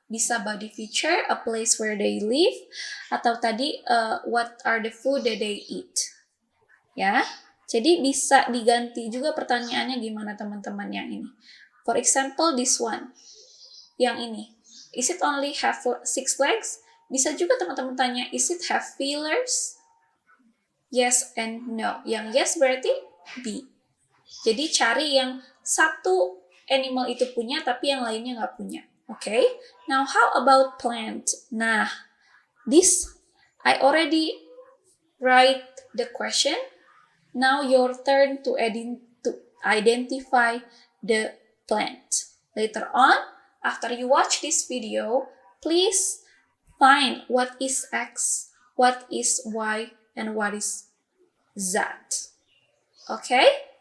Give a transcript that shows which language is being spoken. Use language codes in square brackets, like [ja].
[en] Bisa body feature, a place where they live, [id] atau tadi [en] what are the food that they eat. [id] Ya. Jadi bisa diganti juga pertanyaannya gimana teman-teman yang ini. [en] For example, this one. [id] Yang ini. [en] Is it only have 6 legs? [id] Bisa juga teman-teman tanya, [en] is it have feelers? Yes and no. [id] Yang yes berarti B. Jadi cari yang satu animal itu punya tapi yang lainnya nggak punya. [en] Okay? Now how about plant? Nah, this I already write the question. Now your turn to identify the plant. Later on, after you watch this video, please find what is X, what is Y, and what is Z. Okay?